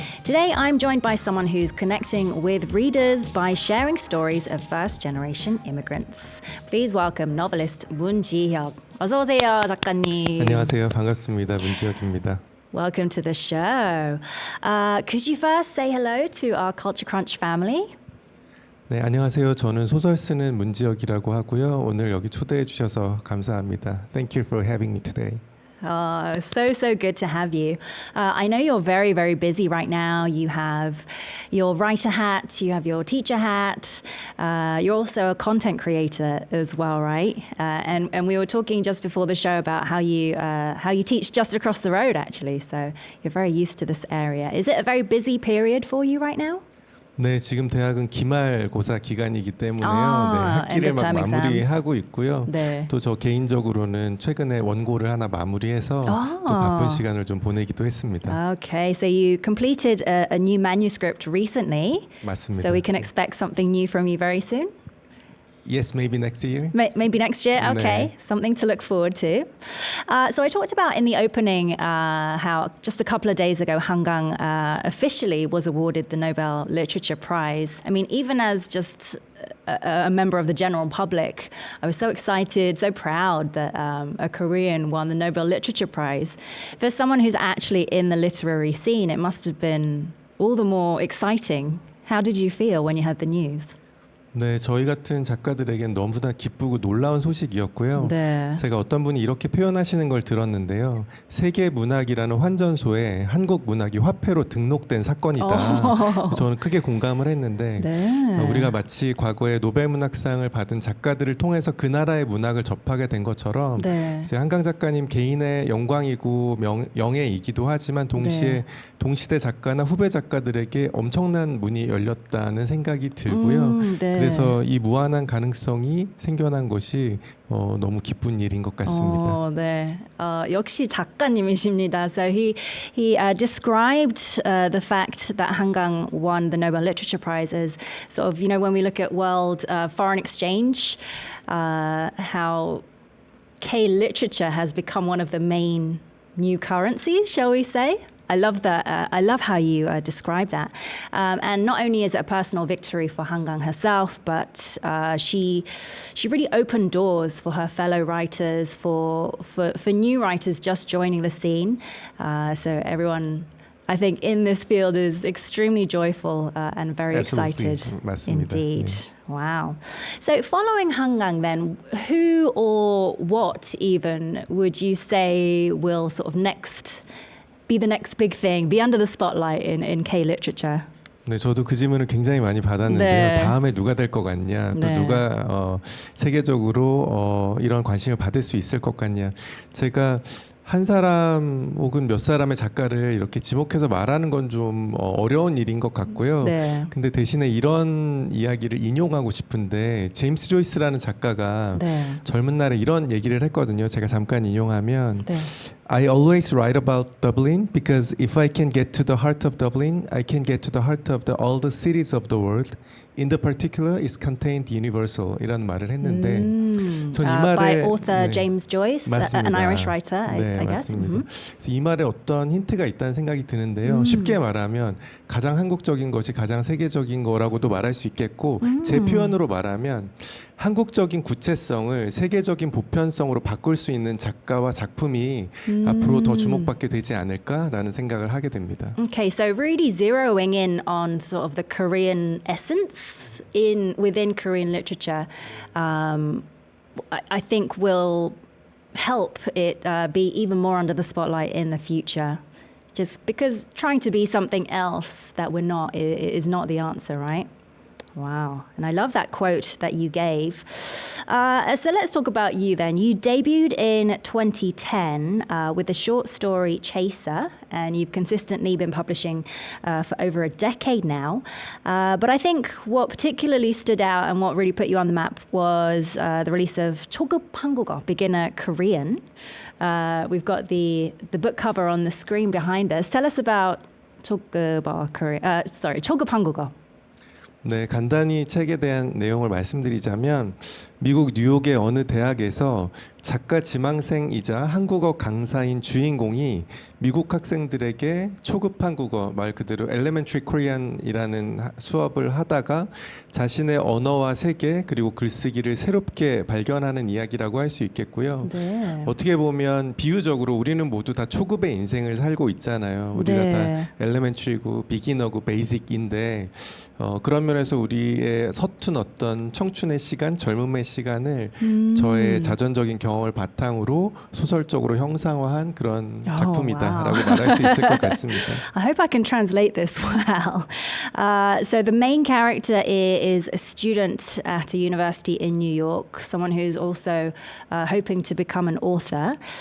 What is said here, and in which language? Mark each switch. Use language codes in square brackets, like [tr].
[en] Today, I'm joined by someone who's connecting with readers by sharing stories of first-generation immigrants. Please welcome novelist 문지혁. [ko] 어서 오세요, 작가님. 안녕하세요. 반갑습니다. 문지혁입니다. [en] Welcome to the show. Could you first say hello to our Culture Crunch family? [ko] 네, 안녕하세요. 저는 소설 쓰는 문지혁이라고 하고요. 오늘 여기 초대해 주셔서 감사합니다. [en] Thank you for having me today. So good to have you. I know you're very, very busy right now. You have your writer hat, you have your teacher hat. You're also a content creator as well, right? And we were talking just before the show about how you teach just across the road, actually. So you're very used to this area. Is it a very busy period for you right now? [ko] 네, 지금 대학은 기말고사 기간이기 때문에요. 아, 네, 학기를 [en] end of [ko] 막 [en] term [ko] 마무리하고 있고요. 네. 또 저 개인적으로는 최근에 원고를 하나 마무리해서 또 바쁜 시간을 좀 보내기도 했습니다. [en] Okay, so you completed a new manuscript recently. [ko] 맞습니다. [en] So we can expect something new from you very soon? Yes, maybe next year. Maybe next year. Okay, [ko] 네. [en] something to look forward to. So I talked about in the opening how just a couple of days ago, Hangang officially was awarded the Nobel Literature Prize. I mean, even as just a member of the general public, I was so excited, so proud that a Korean won the Nobel Literature Prize. For someone who's actually in the literary scene, it must have been all the more exciting. How did you feel when you heard the news? [ko] 네, 저희 같은 작가들에겐 너무나 기쁘고 놀라운 소식이었고요. 네. 제가 어떤 분이 이렇게 표현하시는 걸 들었는데요. 세계 문학이라는 환전소에 한국 문학이 화폐로 등록된 사건이다. 저는 크게 공감을 했는데 네. 우리가 마치 과거에 노벨 문학상을 받은 작가들을 통해서 그 나라의 문학을 접하게 된 것처럼 네. 이제 한강 작가님 개인의 영광이고 영예이기도 하지만 동시에 네. 동시대 작가나 후배 작가들에게 엄청난 문이 열렸다는 생각이 들고요. 네. 그래서 이 무한한 가능성이 생겨난 것이 너무 기쁜 일인 것 같습니다. 네. 역시 작가님이십니다. [en] So he described the fact that Hangang won the Nobel Literature Prize as sort of, you know, when we look at world foreign exchange, how K literature has become one of the main new currencies, shall we say? I love that. I love how you describe that. And not only is it a personal victory for Hangang herself, but she really opened doors for her fellow writers, for new writers just joining the scene. So everyone, I think, in this field is extremely joyful and very Absolutely. excited. [ko] 맞습니다. [en] Indeed. [ko] 네. [en] Wow. So following Hangang then, who or what even would you say will sort of be the next big thing, be under the spotlight in K literature? [ko] 네, 저도 그 질문을 굉장히 많이 받았는데요. 네. 다음에 누가 될 것 같냐, 또 네. 누가 세계적으로 이런 관심을 받을 수 있을 것 같냐. 제가 한 사람 혹은 몇 사람의 작가를 이렇게 지목해서 말하는 건 좀 어려운 일인 것 같고요. 네. 근데 대신에 이런 이야기를 인용하고 싶은데 제임스 조이스라는 작가가 네. 젊은 날에 이런 얘기를 했거든요. 제가 잠깐 인용하면 네. [en] I always write about Dublin because if I can get to the heart of Dublin, I can get to the heart of all the cities of the world. In the particular is contained universal [ko] 이라는 말을 했는데 전 이 말에 [en] by author [ko] 네. [en] James Joyce, [ko] 맞습니다. [en] an Irish writer, [ko] 네, [en] I guess. [ko] 맞습니다. 그래서 이 말에 어떤 힌트가 있다는 생각이 드는데요. 쉽게 말하면 가장 한국적인 것이 가장 세계적인 거라고도 말할 수 있겠고 제 표현으로 말하면 한국적인 구체성을 세계적인 보편성으로 바꿀 수 있는 작가와 작품이 앞으로 더 주목받게 되지 않을까라는 생각을 하게 됩니다. [en] Okay, so really zeroing in on sort of the Korean essence within Korean literature, I think will help it be even more under the spotlight in the future. Just because trying to be something else that we're not is not the answer, right? Wow. And I love that quote that you gave. So let's talk about you then. You debuted in 2010 with the short story Chaser, and you've consistently been publishing for over a decade now. But I think what particularly stood out and what really put you on the map was the release of 초급 한국어, beginner Korean. We've got the book cover on the screen behind us. Tell us about 초급 한국어. [ko] 네, 간단히 책에 대한 내용을 말씀드리자면 미국 뉴욕의 어느 대학에서 작가 지망생이자 한국어 강사인 주인공이 미국 학생들에게 초급 한국어, 말 그대로 Elementary Korean이라는 수업을 하다가 자신의 언어와 세계 그리고 글쓰기를 새롭게 발견하는 이야기라고 할 수 있겠고요. 네. 어떻게 보면 비유적으로 우리는 모두 다 초급의 인생을 살고 있잖아요. 우리가 네. 다 엘레멘트리고 비기너고 베이직인데 그런 면에서 우리의 서툰 어떤 청춘의 시간, 젊음의 시간을 저의 자전적인 경험을 바탕으로 소설적으로 형상화한 그런 [en] Oh, [ko] 작품이다라고 [en] wow. [ko] 말할 수 있을 것 같습니다. [en] I hope I can translate this well. So the main character is a student at a university in New York, someone who's also hoping to become an author.